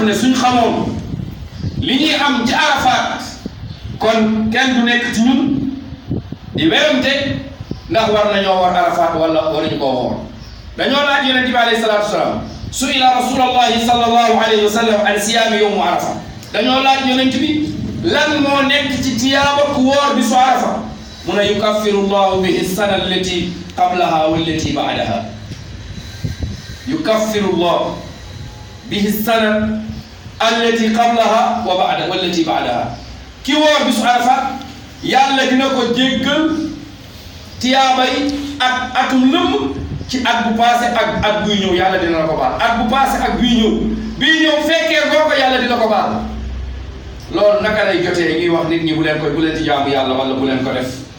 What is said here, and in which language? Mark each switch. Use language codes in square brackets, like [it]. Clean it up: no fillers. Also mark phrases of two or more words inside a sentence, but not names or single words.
[wo] ne suñ xamoon li ñuy am ci Arafat kon kenn du nekk ci ñun di werante ndax war nañoo woor Arafat wala waruñu koo woor dañoo laaj yonent bi [ar] عليه الصلاة والسلام سئل رسول الله صلى الله عليه وسلم عن صيام يوم عرفة [wo] dañoo laaj yonent bi lan moo nekk ci tiyaaba ku woor bisu Arafa mu ne [ar] يكفر الله به السنة التي قبلها والتي بعدها يكفر الله به السنة التي قبلها والتي بعدها [wo] ki woor bisu Arafa yàlla dina ko jéggal tiyaabay ak atum lëmm ci at bu passé ak at buy ñëw yàlla dina la ko baal at bu passé ak bii ñëw fekkee goo ko yàlla dina ko baal loolu naka lay jotee ñuy wax nit ñi bu leen ci jaamu yàlla wala bu leen ko def